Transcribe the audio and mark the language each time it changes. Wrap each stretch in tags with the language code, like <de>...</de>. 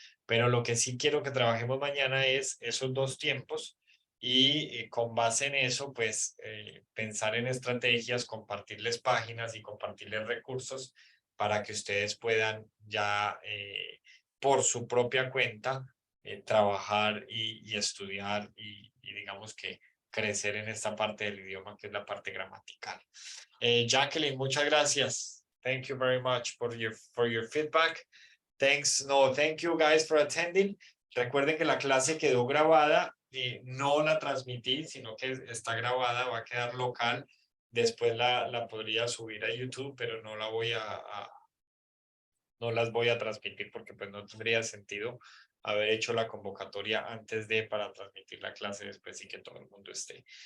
<es>Pero lo que sí quiero que trabajemos mañana es esos 2 tiempos, y con base en eso, pues pensar en estrategias, compartirles páginas y compartirles recursos para que ustedes puedan ya por su propia cuenta trabajar y estudiar y digamos que crecer en esta parte del idioma que es la parte gramatical. Jacqueline, muchas gracias.</es> <en>Thank you very much for your feedback. Thank you guys for attending.</en> <es>Recuerden que la clase quedó grabada, no la transmití, sino que está grabada, va a quedar local. Después la podría subir a YouTube, pero no la voy no las voy a transmitir porque pues no tendría sentido haber hecho la convocatoria antes de para transmitir la clase después y que todo el mundo esté.</es>